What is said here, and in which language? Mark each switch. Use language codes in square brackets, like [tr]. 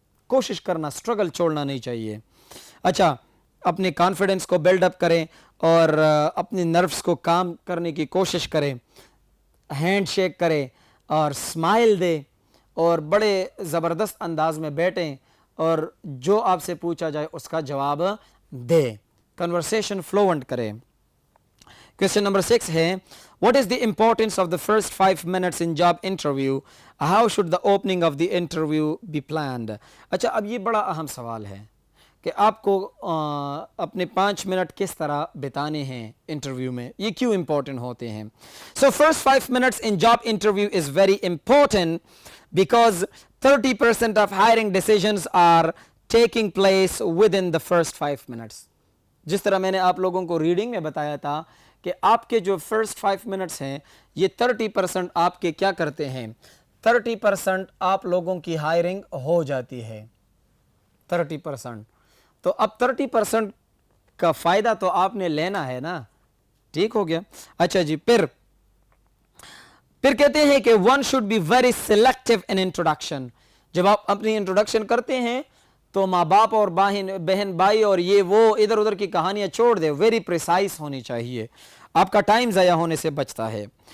[ur] کوشش کرنا, اسٹرگل چھوڑنا نہیں چاہیے. اچھا, اپنے کانفیڈنس کو بلڈ اپ کریں اور اپنے نروس کو کام کرنے کی کوشش کریں. ہینڈ شیک کریں اور اسمائل دے اور بڑے زبردست انداز میں بیٹھیں اور جو آپ سے پوچھا جائے اس کا جواب دے. کنورسیشن فلوئنٹ کریں. کوسچن نمبر 6 ہے [en] what is the importance of the first 5 minutes in job interview? How should the opening of the interview be planned? [ur] اچھا, اب یہ بڑا اہم سوال ہے کہ آپ کو اپنے 5 منٹ کس طرح بتانے ہیں انٹرویو میں, یہ کیوں امپورٹنٹ ہوتے ہیں؟ [en] So first 5 minutes in job interview is very important because 30% of hiring decisions are taking place within the first 5 minutes. [ur] جس طرح میں نے آپ لوگوں کو ریڈنگ میں بتایا تھا کہ آپ کے جو فرسٹ 5 منٹس ہیں یہ 30% آپ کے کیا کرتے ہیں, 30% آپ لوگوں کی ہائرنگ ہو جاتی ہے. 30%. تو اب 30% کا فائدہ تو آپ نے لینا ہے نا. ٹھیک ہو گیا. اچھا جی, پھر کہتے ہیں کہ [en] one should be very selective in introduction. [ur] جب آپ اپنی انٹروڈکشن کرتے ہیں تو ماں باپ اور بہن بھائی اور یہ وہ ادھر ادھر کی کہانیاں چھوڑ دے. ویری پریسائز ہونی چاہیے, آپ کا ٹائم ضائع ہونے سے بچتا ہے.